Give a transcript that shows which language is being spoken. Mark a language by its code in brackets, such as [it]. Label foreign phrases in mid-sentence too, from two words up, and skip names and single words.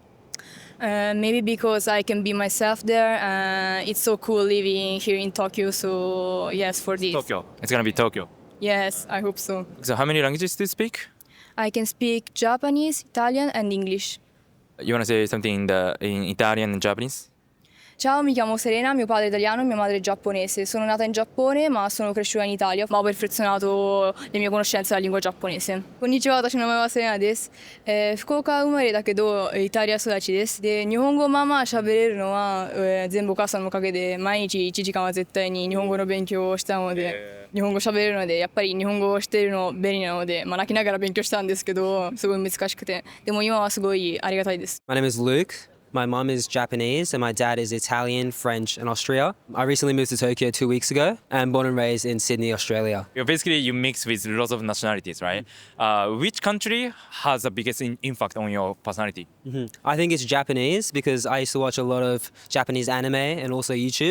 [en] Maybe because I can be myself there. It's so cool living here in Tokyo. So yes, for this. Tokyo. It's gonna be Tokyo. Yes, I hope so. So how many languages do you speak? I can speak Japanese, Italian, and English. You wanna say something in Italian and Japanese? [it] Ciao, mi chiamo Serena, mio padre è italiano e mia madre è giapponese. Sono nata in Giappone ma sono cresciuta in Italia, ma ho perfezionato le mie conoscenze della lingua giapponese. [ja] Konnichiwa, 私の名前はセレナです。福岡生まれだけどイタリア育ちです。で、日本語まあまあ喋れるのは、全部お母さんのおかげで毎日1時間は絶対に日本語の勉強をしたので、日本語喋れるのでやっぱり日本語をしているの便利なので、泣きながら勉強したんですけど、すごい難しくて、でも今はすごいありがたいです。 [en] My name is Luke. My mum is Japanese and my dad is Italian, French and Austria. I recently moved to Tokyo 2 weeks ago and born and raised in Sydney, Australia. You mix with lots of nationalities, right? Which country has the biggest impact on your personality? I think it's Japanese because I used to watch a lot of Japanese anime and also YouTube.